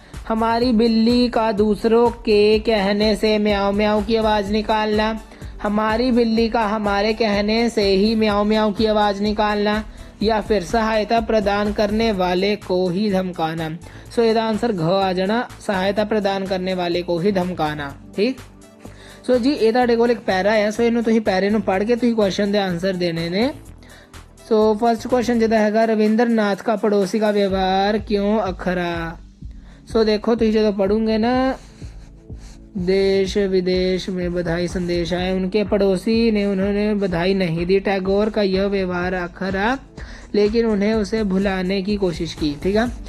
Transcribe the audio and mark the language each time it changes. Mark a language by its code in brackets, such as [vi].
[hi] हमारी बिल्ली का दूसरों के कहने से म्याऊ म्याऊ की आवाज निकालना। हमारी बिल्ली का हमारे कहने से ही म्याऊ म्याऊ की आवाज निकालना, या फिर सहायता प्रदान करने वाले को ही धमकाना। सो इसका आंसर घ आ जाना, सहायता प्रदान करने वाले को ही धमकाना, ठीक। सो जी ये [pa] ਤੁਹਾਡੇ ਕੋਲ ਇੱਕ ਪੈਰਾ ਹੈ, ਸੋ ਇਹਨੂੰ ਤੁਸੀਂ ਪੈਰੇ ਨੂੰ ਪੜ੍ਹ ਕੇ ਤੁਸੀਂ ਕੁਐਸਚਨ ਦੇ ਆਨਸਰ ਦੇਣੇ ਨੇ। [hi] सो फर्स्ट क्वेश्चन जिदा है रविंद्रनाथ का पड़ोसी का व्यवहार क्यों अखरा। सो देखो तुम जो पढ़ोगे ना, देश विदेश में बधाई संदेश आए, उनके पड़ोसी ने उन्होंने बधाई नहीं दी। टैगोर का यह व्यवहार अखरा, लेकिन उन्हें उसे भुलाने की कोशिश की, ठीक है।